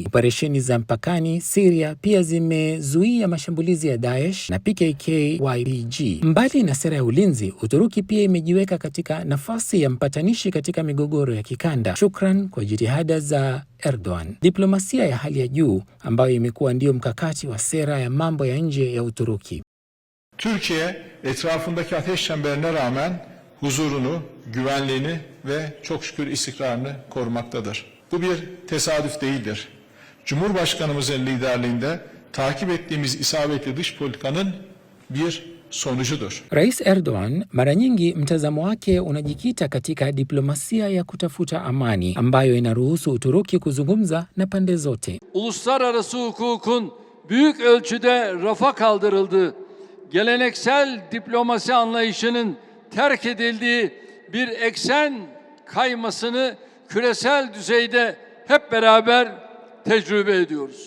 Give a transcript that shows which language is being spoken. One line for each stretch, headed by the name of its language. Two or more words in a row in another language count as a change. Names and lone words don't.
Swahili: Operesheni za mpakani Syria pia zimezuia mashambulizi ya Daesh na PKK-YPG. Mbali na sera ya ulinzi, Uturuki pia imejiweka katika nafasi ya mpatanishi katika migogoro ya kikanda, shukran kwa jitihada za Erdogan. Diplomasia ya hali ya juu ambayo imekuwa ndio mkakati wa sera ya mambo ya nje ya Uturuki.
Turkish: Türkiye etrafındaki ateş çemberine rağmen huzurunu, güvenliğini ve çok şükür istikrarını korumaktadır. Bu bir tesadüf değildir. Cumhurbaşkanımızın liderliğinde takip ettiğimiz isabetli dış politikanın bir sonucudur.
Swahili: Rais Erdogan mara nyingi mtazamo wake unajikita katika diplomasia ya kutafuta amani ambayo inaruhusu Uturuki kuzungumza na pande zote.
Turkish: Uluslararası hukukun büyük ölçüde rafa kaldırıldığı, geleneksel diplomasi anlayışının terk edildiği bir eksen kaymasını küresel düzeyde hep beraber tecrübe ediyoruz.